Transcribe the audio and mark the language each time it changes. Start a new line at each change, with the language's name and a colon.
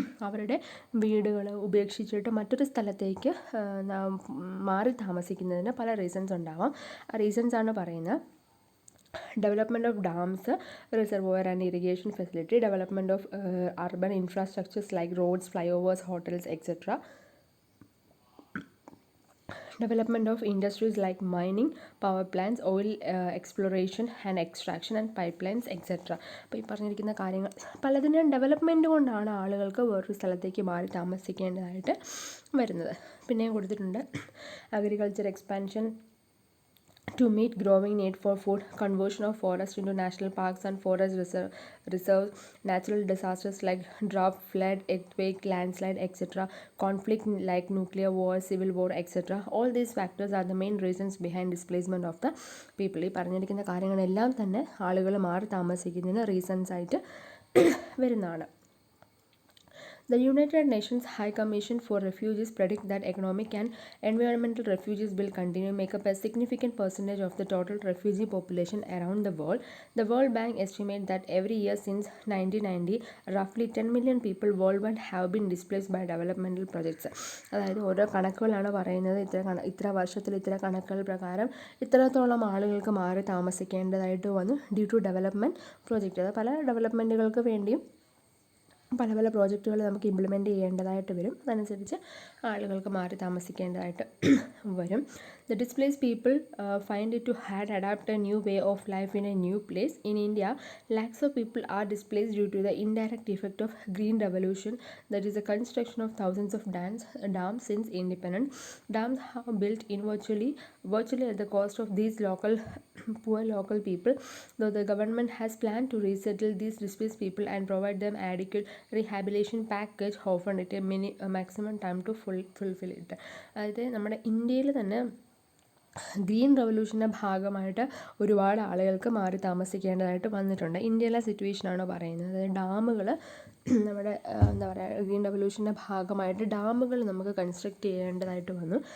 Malayalam: അവരുടെ വീടുകൾ ഉപേക്ഷിച്ചിട്ട് മറ്റൊരു സ്ഥലത്തേക്ക് മാറി താമസിക്കുന്നതിന് പല റീസൺസ് ഉണ്ടാവാം. ആ റീസൺസാണ് പറയുന്നത്:
English: development of dams, reservoir and irrigation facility, development of urban infrastructures like roads, flyovers, hotels, etc., development of industries like mining, power plants, oil exploration and extraction and pipelines, etc.
Malayalam: അപ്പോൾ ഈ പറഞ്ഞിരിക്കുന്ന കാര്യങ്ങൾ പലതിനും development കൊണ്ടാണ് ആളുകൾക്ക് വേറൊരു സ്ഥലത്തേക്ക് മാറി താമസിക്കേണ്ടതായിട്ട് വരുന്നത്. പിന്നെയും കൊടുത്തിട്ടുണ്ട് agriculture expansion
English: to meet growing need for food, conversion of forest into national parks and forest reserves, natural disasters like drought, flood, earthquake, landslide, etc., conflict like nuclear war, civil war, etc. All these factors are the main reasons behind displacement of the people.
Malayalam: ഈ പറഞ്ഞിരിക്കുന്ന കാര്യങ്ങളെല്ലാം തന്നെ ആളുകൾ മാറി താമസിക്കുന്നതിന് reasons ആയിട്ട് വരുന്നതാണ്.
English: The United Nations High Commission for Refugees predict that economic and environmental refugees will continue to make up a significant percentage of the total refugee population around the world. The World Bank estimates that every year since 1990, roughly 10 million people worldwide have been displaced by developmental projects.
Malayalam: അതായത് ഓരോ കണക്കുകളാണ് പറയുന്നത്. ഇത്ര വർഷത്തിൽ ഇത്ര കണക്കുകൾ പ്രകാരം ഇത്രത്തോളം ആളുകൾക്ക് മാറി താമസിക്കേണ്ടതായിട്ട് വന്നു
English: Due to development project.
Malayalam: അത് പല ഡെവലപ്മെൻറ്റുകൾക്ക് വേണ്ടിയും പല പല പ്രോജക്റ്റുകൾ നമുക്ക് ഇംപ്ലിമെൻറ്റ് ചെയ്യേണ്ടതായിട്ട് വരും. അതനുസരിച്ച് ആളുകൾക്ക് മാറി താമസിക്കേണ്ടതായിട്ട് വരും.
English: The displaced people find it to had adapt a new way of life in a new place. In India, lakhs of people are displaced due to the indirect effect of green revolution, that is the construction of thousands of dams since independence. Dams have built in virtually at the cost of these poor local people, though the government has planned to resettle these displaced people and provide them adequate rehabilitation package, often at a maximum time to fulfill it.
Malayalam: അതായത് നമ്മുടെ ഇന്ത്യയിൽ തന്നെ green റവല്യൂഷൻ്റെ ഭാഗമായിട്ട് ഒരുപാട് ആളുകൾക്ക് മാറി താമസിക്കേണ്ടതായിട്ട് വന്നിട്ടുണ്ട്. ഇന്ത്യയിലെ സിറ്റുവേഷനാണ് പറയുന്നത്. അതായത് ഡാമുകൾ നമ്മുടെ ഗ്രീൻ റവല്യൂഷൻ്റെ ഭാഗമായിട്ട് ഡാമുകൾ നമുക്ക് കൺസ്ട്രക്റ്റ് ചെയ്യേണ്ടതായിട്ട് വന്നു.